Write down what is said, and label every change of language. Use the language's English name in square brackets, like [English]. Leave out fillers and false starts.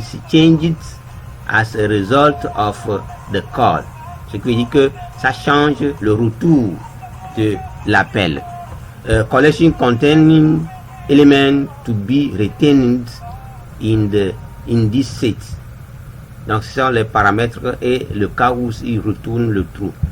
[English] Changed as a result of the call. [French] Ce qui veut dire que ça change le retour de l'appel. [English] Collection containing element to be retained in this set. [French] Donc ce sont les paramètres et le cas où il retourne le true.